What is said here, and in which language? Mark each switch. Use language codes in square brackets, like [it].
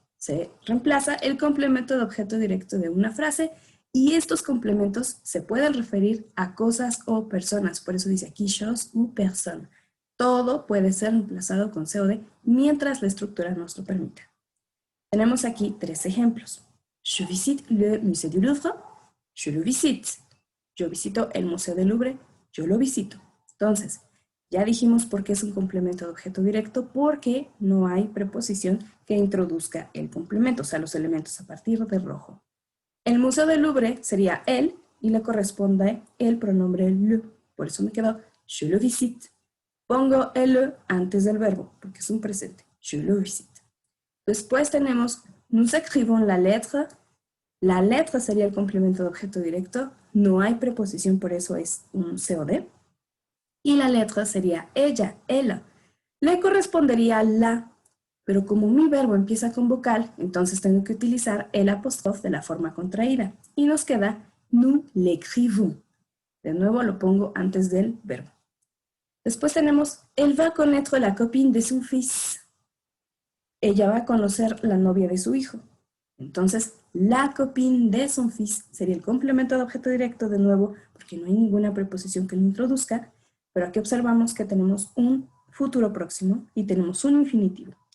[es] Se reemplaza el complemento de objeto directo de una frase y estos complementos se pueden referir a cosas o personas. Por eso dice aquí [fr] chose ou personne. [es] Todo puede ser reemplazado con COD mientras la estructura nos lo permita. Tenemos aquí tres ejemplos. [fr] Je visite le musée du Louvre. Je le visite. Yo visito el Museo del Louvre. Yo lo visito. [es] Entonces, ya dijimos por qué es un complemento de objeto directo, porque no hay preposición que introduzca el complemento, o sea, los elementos a partir de rojo. El Museo del Louvre sería el y le corresponde el pronombre le. Por eso me quedó [fr] je le visite. [es] Pongo el le antes del verbo, porque es un presente. [fr] Je le visite. [es] Después tenemos [fr] nous écrivons la lettre. [es] La letra sería el complemento de objeto directo. No hay preposición, por eso es un COD. Y la letra sería ella, ella. Le correspondería la, pero como mi verbo empieza con vocal, entonces tengo que utilizar el apóstrofe de la forma contraída. Y nos queda [fr] nous l'écrivons. [es] De nuevo lo pongo antes del verbo. Después tenemos [fr] elle va connaître la copine de son fils. [es] Ella va a conocer la novia de su hijo. Entonces, [fr] la copine de son fils [es] sería el complemento de objeto directo de nuevo, porque no hay ninguna preposición que lo introduzca, pero aquí observamos que tenemos un futuro próximo y tenemos un infinitivo.